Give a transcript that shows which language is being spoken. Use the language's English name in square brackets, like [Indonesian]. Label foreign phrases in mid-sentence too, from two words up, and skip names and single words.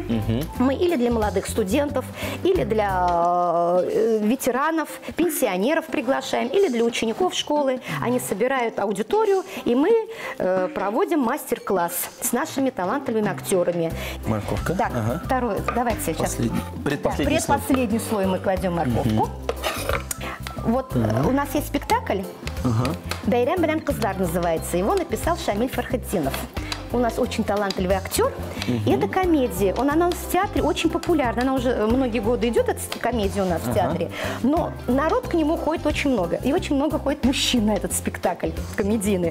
[Russian] Мы или для молодых студентов, или для ветеранов, пенсионеров приглашаем, или для учеников школы. Они собирают аудиторию, и мы проводим мастер-класс с нашими талантливыми актерами. Морковка. Так, второй, давайте сейчас. Предпоследний слой мы кладем морковку. Вот у нас есть спектакль «Бәйрәм белән кызлар» называется. Его написал Шамиль Фархетдинов. У нас очень талантливый актер. И это комедия. Она у нас в театре очень популярна. Она уже многие годы идет, эта комедия у нас в театре. Но народ к нему ходит очень много. И очень много ходит мужчин на этот спектакль комедийный.